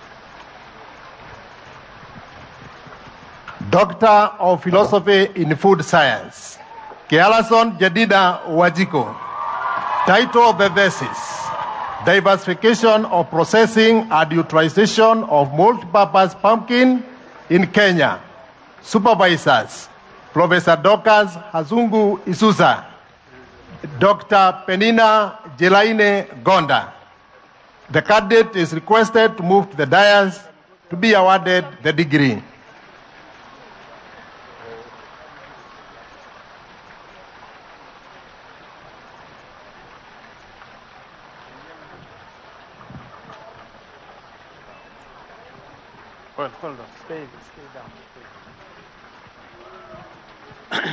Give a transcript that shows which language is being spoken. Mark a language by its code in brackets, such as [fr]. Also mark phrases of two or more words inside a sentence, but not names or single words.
[en] Doctor of Philosophy in Food Science, Kialason Jedida Wajiko. Title of the thesis, Diversification of Processing and Utilization of Multipurpose Pumpkin in Kenya. Supervisors, Professor Dorcas Hazungu Isusa, Dr. Penina Jelaine Gonda. The candidate is requested to move to the dais to be awarded the degree. Hold on, stay down.